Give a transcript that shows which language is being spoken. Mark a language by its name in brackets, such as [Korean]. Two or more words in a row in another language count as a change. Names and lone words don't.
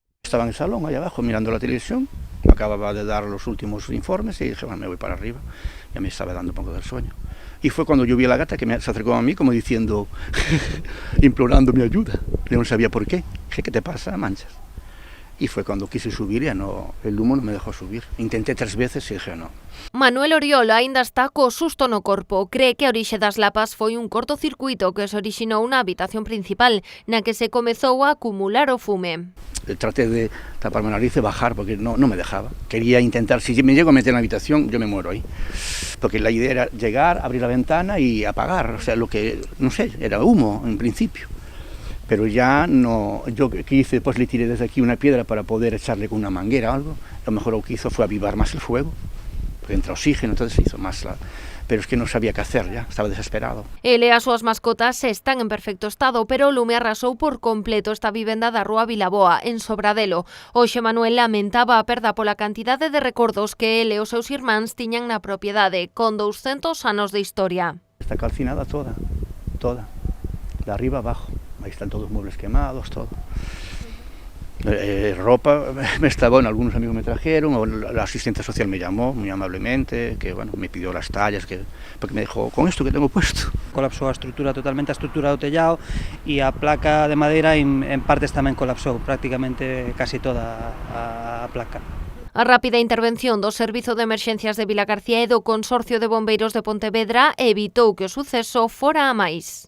[Spanish] estaba en el salón, allá abajo, mirando la televisión, acababa de dar los últimos informes y dije, bueno, me voy para arriba, ya me estaba dando un poco del sueño. Y fue cuando yo vi a la gata que se acercó a mí como diciendo, implorando mi ayuda. Yo no sabía por qué. Dije, ¿qué te pasa, Manchas? Y fue cuando quise subir, ya no, el humo no me dejó subir. Intenté 3 veces e dije, no. [Galician] Manuel Oriol aínda está co susto no corpo. Cree que a orixe das lapas foi un cortocircuito que se orixinou na habitación principal, na que se comezou a acumular o fume. [Spanish] Traté de taparme la nariz y bajar porque no me dejaba. Quería intentar, si me llego a meter en la habitación, yo me muero ahí. Porque la idea era llegar, abrir la ventana y apagar. O sea, lo que, no sé, era humo en principio. Pero ya no, yo que hice, pues le tiré desde aquí una piedra para poder echarle con una manguera o algo. Lo mejor lo que hizo fue avivar más el fuego, porque entra oxígeno, entonces se hizo más la... Pero es que no sabía qué hacer ya, estaba desesperado. [Galician] Ele e as súas mascotas están en perfecto estado, pero o lume arrasou por completo esta vivenda da rúa Vilaboa, en Sobradelo. Hoxe Manuel lamentaba a perda pola cantidade de recordos que ele e os seus irmáns tiñan na propiedade, con 200 anos de historia. [Spanish] Está calcinada toda, de arriba abajo. Ahí están todos los muebles quemados, todo. Ropa, bueno, algunos amigos me trajeron, o la asistente social me llamó muy amablemente, que bueno, me pidió las tallas, porque me dijo, con esto que tengo puesto. [Galician] Colapsou a estrutura, totalmente a estrutura do tellado, e a placa de madeira en partes tamén colapsou, prácticamente casi toda a placa. A rápida intervención do Servizo de Emerxencias de Vilagarcía e do Consorcio de Bombeiros de Pontevedra evitou que o suceso fora a máis.